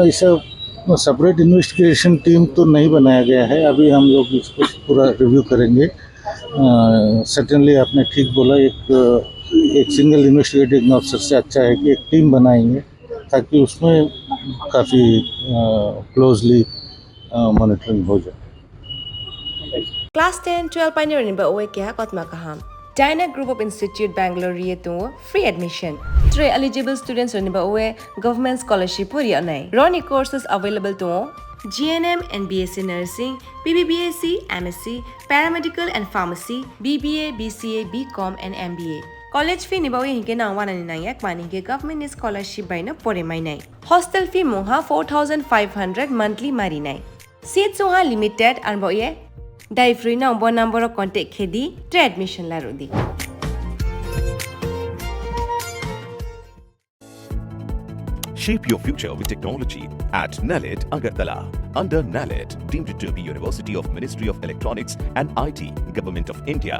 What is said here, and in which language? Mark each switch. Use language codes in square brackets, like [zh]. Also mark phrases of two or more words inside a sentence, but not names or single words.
[hi] ऐसा [en] separate investigation team [hi] तो नहीं बनाया गया है, अभी हम लोग इसको पूरा रिव्यू करेंगे। सर्टेनली आपने ठीक बोला, एक सिंगल [en] investigating officer [hi] से अच्छा है कि एक टीम बनाएंगे, ताकि उसमें काफ़ी [en] closely monitoring [hi] हो जाए। [trp] Class 10-12 pioneering ba oe kya kotma kaham. Dyna Group of Institute Bangalore rietu [en] free admission. [trp] 3 [en] eligible students [trp] ni ba oe [en] government scholarship [trp] puri anai. [en] Roni courses available to GNM and BSc Nursing, BBBSc, MSc, Paramedical and Pharmacy, BBA, BCA, BCom and MBA. College fee [trp] ni ba oe hinke na wana ni nayak mani ke [en] government scholarship [trp] by no pore mai nai. [en] Hostel fee [trp] moha 4,500 monthly mari nai. Seats oha [en] limited and [trp] ba oe Dai free na umbo [en] number of contact [trp] khedi tre admission la rudi. [en] Shape your future with technology at NALED Agartala. Under NALED, deemed to be University of Ministry of Electronics and IT, Government of India.